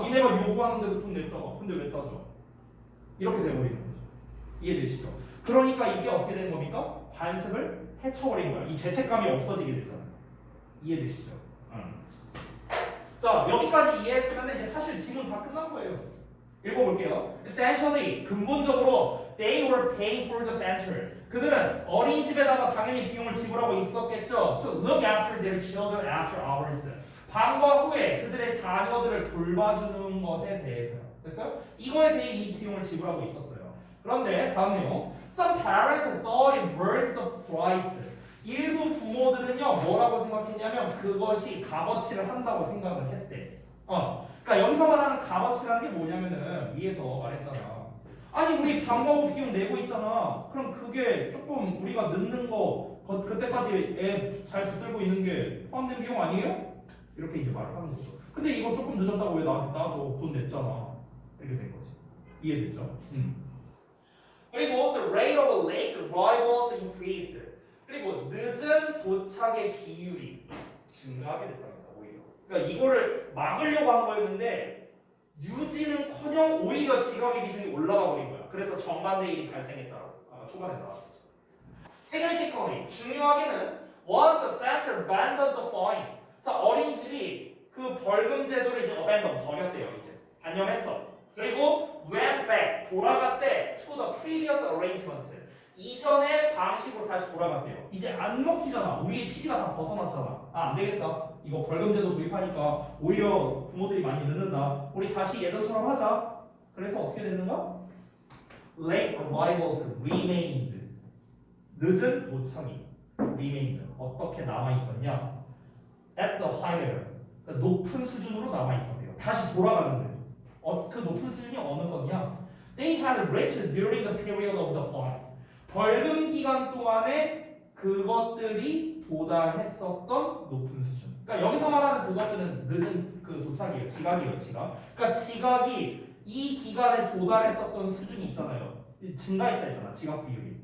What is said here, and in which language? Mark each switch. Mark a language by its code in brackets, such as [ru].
[ko] 니네가 요구하는데도 돈 냈잖아. 근데 왜 따져? 이렇게 돼버리는 거죠. 이해되시죠? 그러니까 이게 어떻게 되는 겁니까? 관습을 해쳐버린 거야. 이 죄책감이 없어지게 되잖아요. 이해되시죠? 자 여기까지 이해했으면 이제 사실 지문 다 끝난 거예요. 읽어볼게요. [en] Essentially [ko] 근본적으로 [en] they were paying for the center. [ko] 그들은 어린이집에다가 당연히 비용을 지불하고 있었겠죠. [en] To look after their children after hours. [ko] 방과 후에 그들의 자녀들을 돌봐주는 것에 대해서요. 됐어요? 이거에 대해 이 비용을 지불하고 있었어요. 그런데 다음 내용. [en] Some parents thought it worth the price. [ko] 일부 부모들은요 뭐라고 생각했냐면 그것이 값어치를 한다고 생각을 했대. 그러니까 여기서 말하는 값어치라는 게 뭐냐면은 위에서 말했잖아. 아니 우리 방과후 비용 내고 있잖아. 그럼 그게 조금 우리가 늦는 거 그때까지 애 잘 붙들고 있는 게 포함된 비용 아니에요? 이렇게 이제 말을 하는 거죠. 근데 이거 조금 늦었다고 왜 나한테 따져? 돈 냈잖아. 이렇게 된 거지. 이해됐죠? 그리고 [en] the rate of late arrivals increased. [ko] 그리고 늦은 도착의 비율이 증가하게 됐답니다. 오히려. 그러니까 이거를 막으려고 한 거였는데 유지는커녕 오히려 지각의 비중이 올라가 버린 거야. 그래서 정반대 일이 발생했다고 아까 초반에 나왔었죠. [en] Significantly [ko] 중요하게는 [en] was the center abandoned the fines. [ko] 자 어린이집이 그 벌금 제도를 이제 abandon 버렸대요. 이제 단념했어. 그리고 [en] went back [ko] 돌아갔대 [en] to the previous arrangement. [ko] 이전의 방식으로 다시 돌아갔대요. 이제 안 먹히잖아. 우리의 취지가 다 벗어났잖아. 아, 안 되겠다. 이거 벌금제도 도입하니까 오히려 부모들이 많이 늦는다. 우리 다시 예전처럼 하자. 그래서 어떻게 됐는가? [en] Late arrivals remained. [ko] 늦은 도착이 remained. 어떻게 남아 있었냐? [en] At the higher. [ko] 그러니까 높은 수준으로 남아 있었대요. 다시 돌아갔는데. 그 높은 수준이 어느 거냐? [en] They had reached during the period of the fine. [ko] 벌금 기간 동안에 그것들이 도달했었던 높은 수준. 그러니까 여기서 말하는 그것들은 늦은 그 도착이에요. 지각이에요. 지각. 그러니까 지각이 이 기간에 도달했었던 수준이 있잖아요. 증가했다 했잖아. 지각 비율이.